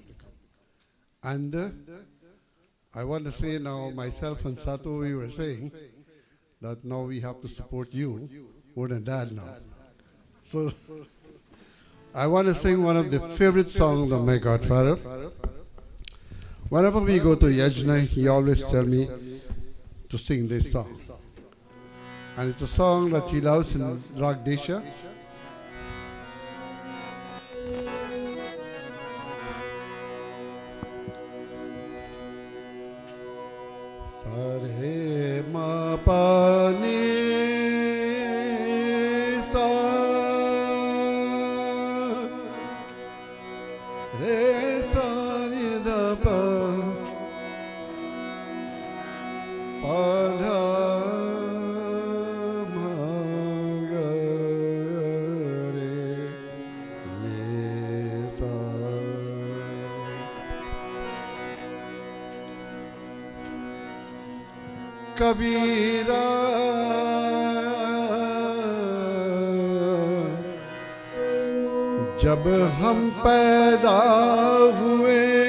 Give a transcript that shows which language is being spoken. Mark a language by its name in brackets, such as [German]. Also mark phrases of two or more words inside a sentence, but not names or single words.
[English] And I want to say now, myself and Sato, we were saying that now we have to support you more than that now. So I want to sing one of the favorite songs of my godfather. Whenever we go to Yajna, he always tells me to sing this song. And it's a song that he loves in Ragdesha. Sare ma pa ni sa re sa ni da pa pa dha ma ga re ni sa. [Hindi] Kabira जब हम पैदा हुए